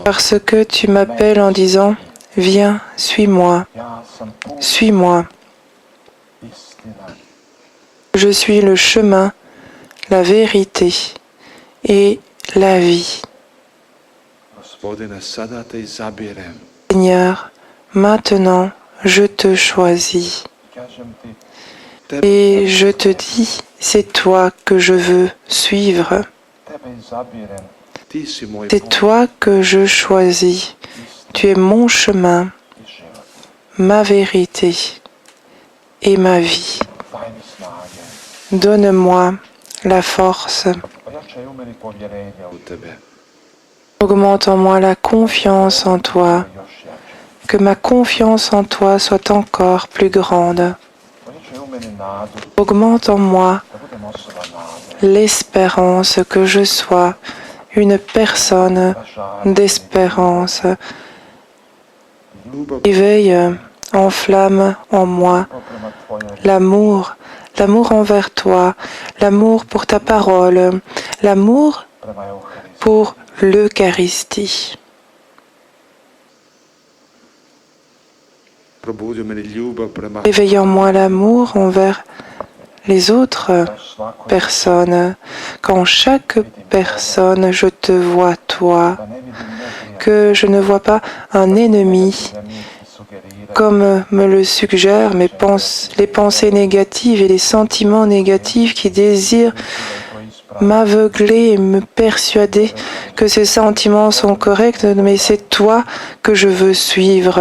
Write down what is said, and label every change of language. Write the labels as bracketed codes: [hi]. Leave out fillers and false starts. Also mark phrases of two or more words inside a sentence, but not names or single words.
[fr] parce que tu m'appelles en disant, viens, suis-moi, [hr] Ja sam put, [fr] suis-moi. [hr] istina. [fr] Je suis le chemin, la vérité et la vie. [hr] Gospodine, sada te izabirem. [fr] Seigneur, maintenant, je te choisis. [hr] Kažem ti, [fr] Et je te dis, c'est toi que je veux suivre. [hr] tebe izabirem. Ti si moj [fr] C'est [hr] put [fr] toi que je choisis. Tu es mon chemin, [hr] i život. [fr] ma vérité et ma vie. [hr] Daj mi snage. [fr] Donne-moi la force. [hr] Ojačaj u meni povjerenja u tebe. [fr] Augmente en moi la confiance en toi. [hr] Još jače. [fr] Que ma confiance en toi soit encore plus grande. [hr] Ojačaj u meni nadu. [fr] Augmente en moi [hr] Da budem osoba nade. [fr] l'espérance, que je sois une personne d'espérance. [hr] Ljubav [fr] Éveille en flamme en moi [hr] prema tvojoj [fr] l'amour envers toi, l'amour pour ta parole, l'amour [hr] prema Euharisti. [fr] pour l'Eucharistie. [hr] Probudi u meni ljubav prema [fr] Éveille en moi l'amour envers les autres personnes, qu'en chaque personne je te vois toi, que je ne vois pas un ennemi, comme me le suggèrent les pensées négatives et les sentiments négatifs qui désirent m'aveugler et me persuader que ces sentiments sont corrects, mais c'est toi que je veux suivre.